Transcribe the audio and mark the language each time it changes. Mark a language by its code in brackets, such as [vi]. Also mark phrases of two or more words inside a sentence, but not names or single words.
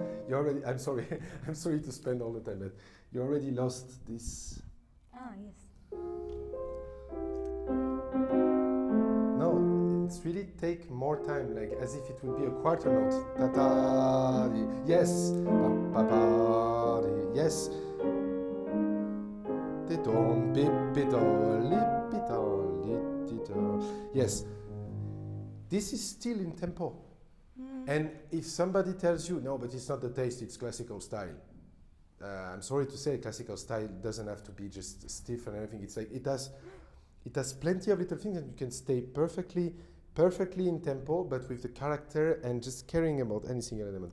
[en] you already. I'm sorry. I'm sorry to spend all the time, but you already lost this. Ah, yes. No, it's really take more time, like as if it would be a quarter note. Ta ta. Yes. Pa pa pa. Yes. Ti-dom, bip-bi-do, lip-bi-do, lit-di-do. Yes. This is still in tempo. And if somebody tells you, no, but it's not the taste, it's classical style. I'm sorry to say, classical style doesn't have to be just stiff and everything. It's like it has plenty of little things, and you can stay perfectly in tempo, but with the character and just caring about any single element.